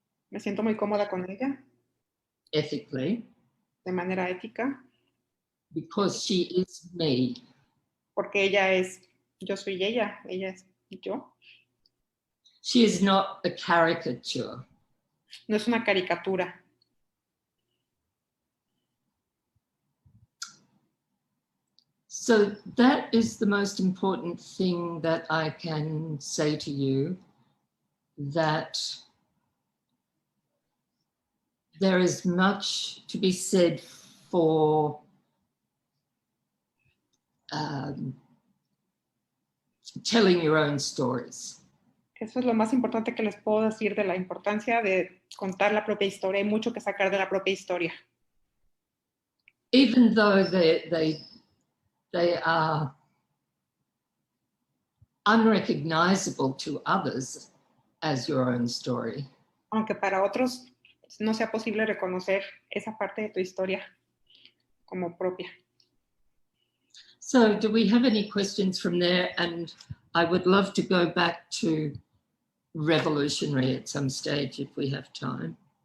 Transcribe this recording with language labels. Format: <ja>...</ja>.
<es>Me siento muy cómoda con ella,</es> <en>ethically</en> <es>de manera ética,</es> <en>because she is me.</en> <es>porque ella es, yo soy ella es yo.</es> <en>She is not a caricature.</en> <es>No es una caricatura.</es> <en>So that is the most important thing that I can say to you, that there is much to be said for telling your own stories.</en> <es>Eso es lo más importante que les puedo decir de la importancia de contar la propia historia. Hay mucho que sacar de la propia historia.</es> <en>Even though they are unrecognizable to others as your own story.</en> <es>Aunque para otros no sea posible reconocer esa parte de tu historia como propia.</es> <en>So do we have any questions from there? And I would love to go back to revolutionary at some stage if we have time.</en>